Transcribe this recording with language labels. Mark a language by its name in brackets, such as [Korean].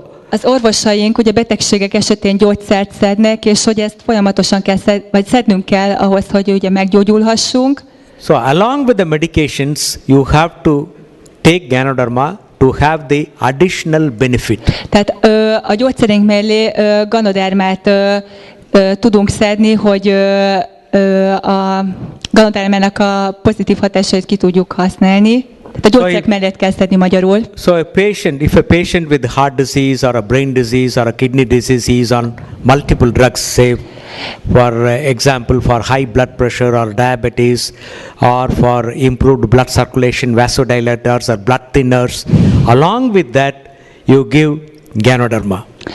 [Hungarian] Az orvosaink ugye betegségek esetén gyógyszert szednek, és hogy ezt folyamatosan kell szednünk kell ahhoz, hogy ugye meggyógyulhassunk. [English] So along with the medications, you have to take Ganoderma to have the additional benefit. [Hungarian] Tehát a gyógyszerünk mellé Ganodermát tudunk szedni, hogy a Ganodermának a pozitív hatásait ki tudjuk használni. Tehát a gyógyszerek mellett kell szedni magyarul. [English] So if a patient with heart disease or a brain disease or a kidney disease is on multiple drugs, say for example for high blood pressure or diabetes, or for improved blood circulation, vasodilators or blood thinners, along with that you give Ganoderma.